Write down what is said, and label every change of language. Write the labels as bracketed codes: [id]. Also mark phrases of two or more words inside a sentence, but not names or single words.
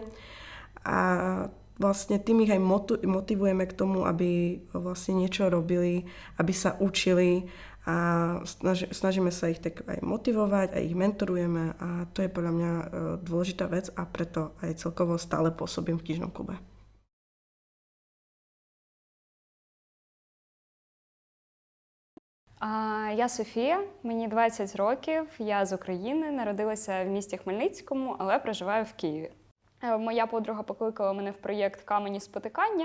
[sk] A vlastne tým ich aj motivujeme k tomu, aby vlastne niečo robili, aby sa učili a snažíme sa ich tak aj motivovať a ich mentorujeme a to je podľa mňa dôležitá vec a preto aj celkovo stále pôsobím v knižnom klube. [uk] Я Софія, мені 20 років, я з України, народилася в місті Хмельницькому, але проживаю в Києві. Моя подруга покликала мене в проєкт «Камені спотикання».